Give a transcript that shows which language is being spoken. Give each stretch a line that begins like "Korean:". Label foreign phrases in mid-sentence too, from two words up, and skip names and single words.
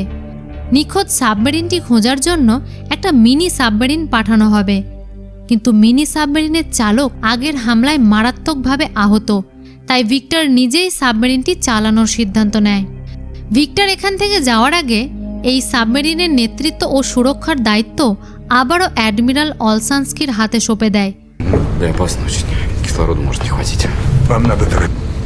Bangla: নিখোঁজ সাবমেরিনটি খোঁজার জন্য একটা মিনি সাবমেরিন পাঠানো হবে, কিন্তু মিনি সাবমেরিনের চালক আগের হামলায় মারাত্মকভাবে আহত। তাই ভিক্টর নিজেই সাবমেরিনটি চালানোর সিদ্ধান্ত নেয়। ভিক্টর এখান থেকে যাওয়ার আগে এই সাবমেরিনের নেতৃত্ব ও সুরক্ষার দায়িত্ব আবারও অ্যাডমিরাল অলসানস্কির হাতে সঁপে দেয়।
Russian: Да, опасно очень. Кислорода может не хватить. Вам надо торопиться.